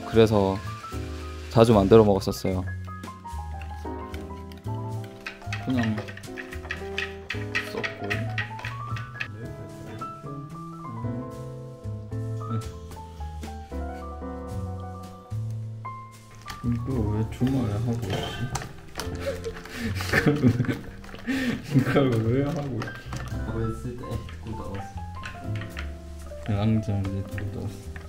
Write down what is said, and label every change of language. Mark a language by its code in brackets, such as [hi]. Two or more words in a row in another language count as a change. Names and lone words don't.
[ko] 그래서 자주 만들어 먹었었어요. 그냥 썼고 이거 왜 주말에 하고 있지? 이걸 왜 하고 있지? [de] Aber es sieht echt gut aus. Langsam sieht gut aus.